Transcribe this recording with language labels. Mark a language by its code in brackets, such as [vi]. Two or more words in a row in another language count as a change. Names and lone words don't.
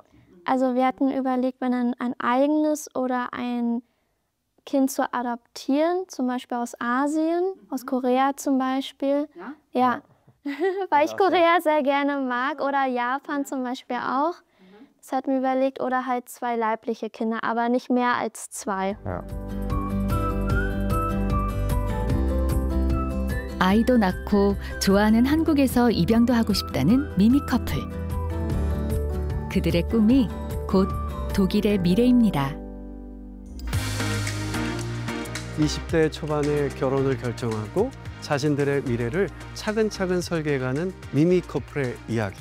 [de] Also wir hatten überlegt, wenn ein eigenes oder ein Kind zu adoptieren, zum Beispiel aus Asien, aus Korea zum Beispiel. Ja. Weil ich Korea sehr gerne mag oder Japan zum Beispiel auch. Das hatten wir überlegt. Oder halt 2 leibliche Kinder, aber nicht mehr als 2. Ja. [ko] 아이도 낳고 좋아하는 한국에서 입양도 하고 싶다는 미미 커플. 그들의 꿈이 곧 독일의 미래입니다. 20대 초반에 결혼을 결정하고 자신들의 미래를 차근차근 설계해가는 미미 커플의 이야기.